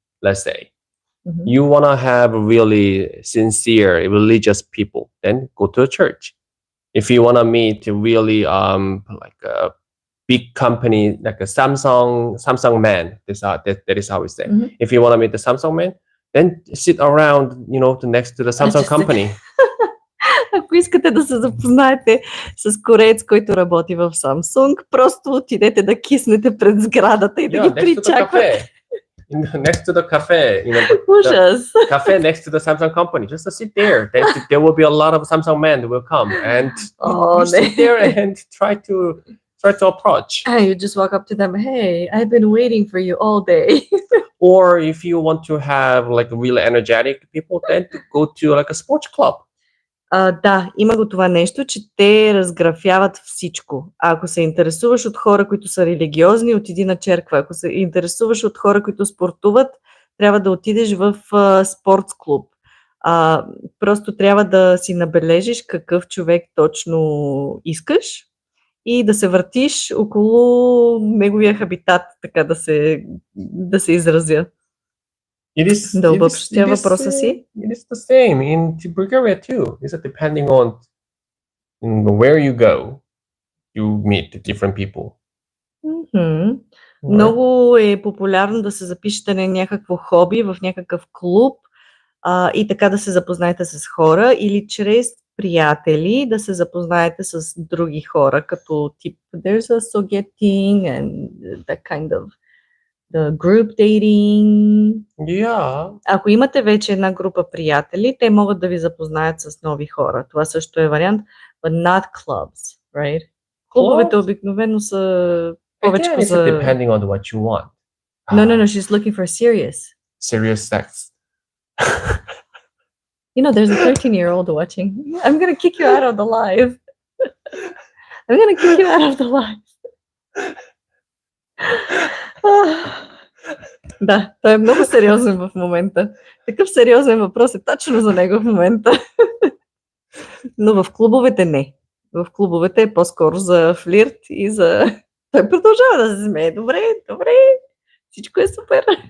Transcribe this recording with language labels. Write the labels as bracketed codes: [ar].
[en] Let's say you want to have really sincere, religious people, then go to a church. If you want to meet really like a big company like a Samsung man, that is how we say. If you want to meet the Samsung man, then sit around, next to the Samsung company. [bg] Ако искате да се запознаете с кореец, който работи в Samsung, просто отидете да киснете пред сградата и да ги причаквате. [en] Next to the cafe, [bg] Ужас. [en] the cafe next to the Samsung company. Just to sit there. There will be a lot of Samsung men that will come, and you sit there and try to approach. You just walk up to them. Hey, I've been waiting for you all day. Or if you want to have like really energetic people, then go to like a sports club. [bg] Да, има го това нещо, че те разграфяват всичко. Ако се интересуваш от хора, които са религиозни, отиди на черква. Ако се интересуваш от хора, които спортуват, трябва да отидеш в спортс клуб. Просто трябва да си набележиш какъв човек точно искаш и да се въртиш около неговия хабитат, така да се изразя. Да обобщя въпроса си. [en] It is the same in Bulgaria too. It's depending on where you go, you meet different people. [bg] Много е популярно да се запишете на някакво хоби в някакъв клуб и така да се запознаете с хора или чрез приятели да се запознаете с други хора, като тип [en] there's a sogeting and that kind of the group dating. Yeah. [bg] Ако имате вече една група приятели, те могат да ви запознаят с нови хора. Това също е вариант, [en] but not clubs, right? [bg] Клубовете обикновено са повече за... [en] depending on what you want. No, she's looking for serious sex. There's a 13-year-old watching. I'm gonna kick you out of the live. I'm gonna kick you out of the live. [bg] Да, той е много сериозен в момента. Такъв сериозен въпрос е точно за него в момента. Но в клубовете не. В клубовете е по-скоро за флирт и за... Той продължава да се смее. Добре, всичко е супер.